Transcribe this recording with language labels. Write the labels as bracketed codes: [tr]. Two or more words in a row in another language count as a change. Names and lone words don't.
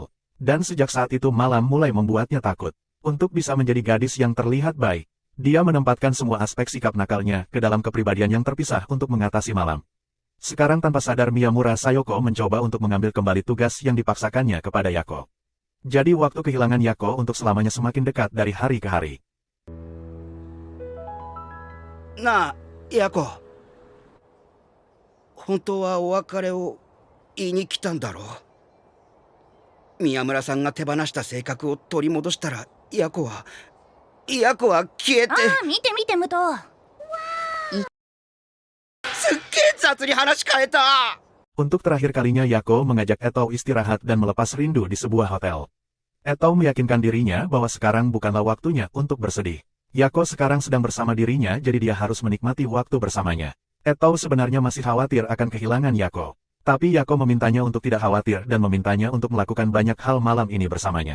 [id] Dan sejak saat itu malam mulai membuatnya takut. Untuk bisa menjadi gadis yang terlihat baik, dia menempatkan semua aspek sikap nakalnya ke dalam kepribadian yang terpisah untuk mengatasi malam. Sekarang tanpa sadar Miyamura Sayoko mencoba untuk mengambil kembali tugas yang dipaksakannya kepada Yako. Jadi waktu kehilangan Yako untuk selamanya semakin dekat dari hari ke hari. [ja] なあヤコ、本当はお別れを言いに来たんだろう。宮村さんが手放した性格を取り戻したらヤコは消えて。ああ、見て見て、武藤。すっげえ雑に話変えた。 [id] Untuk terakhir kalinya Yako mengajak Etou istirahat dan melepas rindu di sebuah hotel. Etou meyakinkan dirinya bahwa sekarang bukanlah waktunya untuk bersedih. Yako sekarang sedang bersama dirinya jadi dia harus menikmati waktu bersamanya. Etou sebenarnya masih khawatir akan kehilangan Yako. Tapi Yako memintanya untuk tidak khawatir dan memintanya untuk melakukan banyak hal malam ini bersamanya.